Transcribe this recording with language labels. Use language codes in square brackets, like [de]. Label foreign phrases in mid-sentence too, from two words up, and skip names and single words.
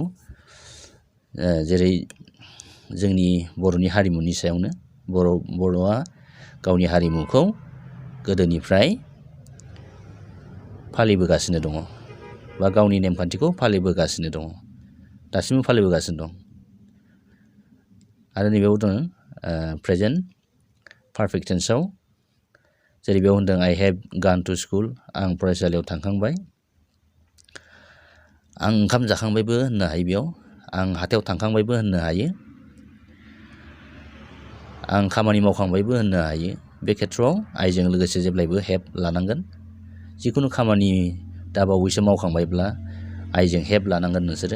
[brx] जेरै जोंनि बर'नि हारिमुनि सायावनो बर'आ गावनि हारिमुखौ गोदोनिफ्राय फालिबोगासिनो दङ बा गावनि नेमखान्थिखौ फालिबोगासिनो दङ। दासिमबो फालिबोगासिनो दं। आरो नैबेयाव दङ [en] present perfect [brx] टेन्सआव जेरै बेयाव होनदों [en] I have gone to school. [brx] आं फरायसालियाव थांखांबाय। आं ओंखाम जाखांबायबो होननो हायो बेयाव। आं हाथायाव थांखांबायबो होननो हायो। आं खामानि मावखांबायबो होननो हायो। बे खेथ्रआव आइजों लोगोसे जेब्लायबो हेभ लानांगोन। जिखुनु खामानि दाबावैसो मावखांबायब्ला आइजों हेभ लानांगोन नोंसोरो।